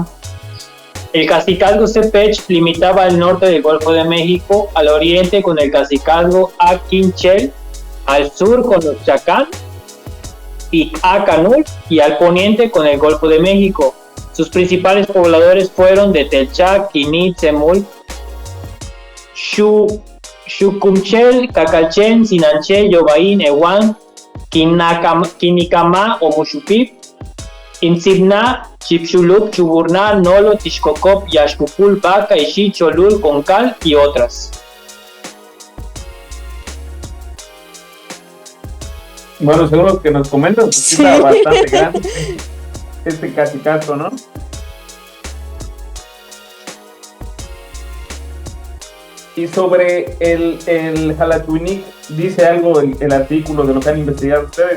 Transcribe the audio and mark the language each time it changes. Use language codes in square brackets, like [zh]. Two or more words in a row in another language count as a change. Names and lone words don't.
[es] El cacicazgo Cepech limitaba al norte del Golfo de México, al oriente con el cacicazgo Aquinchel, al sur con los Chacán y Acanul, y al poniente con el Golfo de México. Sus principales pobladores fueron de Telchac, Quinit, Semul, Xucumchel, Cacalchen, Sinanche, Yobaín, Ewan, Quinicamá o Muxupip, Insigna, Chipxulup, Chuburná, Nolo, Tixcocop, Yaxcupul, Baca, Ixí, Cholul, Concal y otras. Bueno, según lo que nos comentas, pues sí está bastante grande este cacicazgo, ¿no? Y sobre el Xalachuinic, ¿dice algo el artículo de lo que han investigado ustedes?